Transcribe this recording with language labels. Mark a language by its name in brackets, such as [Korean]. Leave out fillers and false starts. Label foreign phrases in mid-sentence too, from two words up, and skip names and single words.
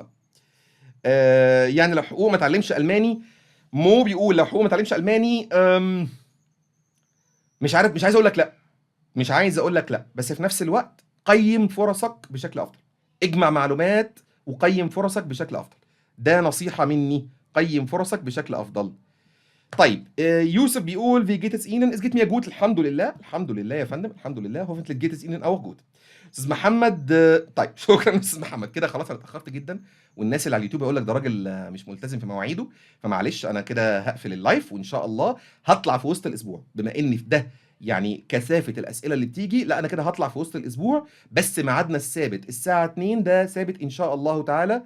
[Arabic] يعني لو حقوق ما اتعلمش ألماني، مو بيقول لو حقوق ما اتعلمش ألماني مش عارف، مش عايز أقول لك لأ. مش عايز أقول لك لأ، بس في نفس الوقت قيّم فرصك بشكل أفضل، اجمع معلومات وقيّم فرصك بشكل أفضل، ده نصيحة مني، قيّم فرصك بشكل أفضل. طيب يوسف بيقول [German] wie geht es Ihnen? Es geht mir gut [Arabic] الحمد لله، الحمد لله يا فندم، الحمد لله [German] hoffentlich geht es Ihnen auch gut. [Arabic] أستاذ محمد طيب شكرًا يا أستاذ محمد، كده خلاص أنا اتأخرت جدًا، والناس اللي على اليوتيوب هيقول لك ده راجل مش ملتزم في مواعيده، فمعلش أنا كده هاقفل اللايف وإن شاء الله هاطلع في وسط الأسبوع، بما إن في ده يعني كثافة الأسئلة اللي بتيجي، لأ أنا كده هاطلع في وسط الأسبوع، بس ميعادنا الثابت الساعة 14:00 ده ثابت إن شاء الله تعالى.